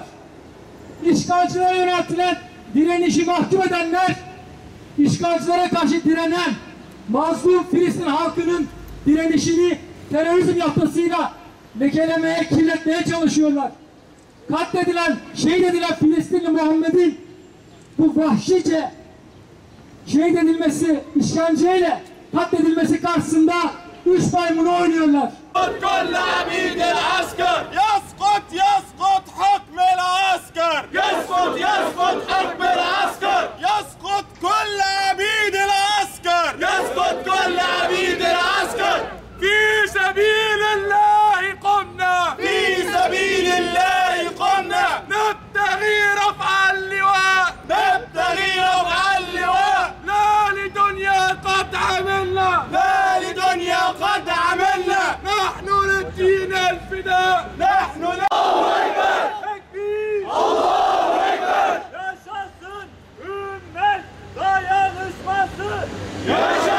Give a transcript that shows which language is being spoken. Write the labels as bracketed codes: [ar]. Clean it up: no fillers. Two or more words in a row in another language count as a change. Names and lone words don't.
[tr] İşgalcilere yöneltilen direnişi mahkum edenler, işgalcilere karşı direnen mazlum Filistin halkının direnişini terörizm yapısıyla lekelemeye, kirletmeye çalışıyorlar. Katledilen, şehit edilen Filistinli Muhammed'in bu vahşice şehit edilmesi, işkenceyle katledilmesi karşısında üç maymunu oynuyorlar. [ar] كل عبيد العسكر يسقط يسقط حكم العسكر يسقط يسقط حكم العسكر يسقط كل عبيد العسكر يسقط كل عبيد العسكر في سبيل الله قمنا في سبيل الله قمنا نبتغي رفع اللواء نبتغي رفع اللواء لا لدنيا قد عملنا لا لدنيا قد عملنا نحن للدين الفداء نحن الله أكبر [tr] Tekbir! [ar] الله أكبر [tr] Yaşasın ümmet dayanışması! [ar] يا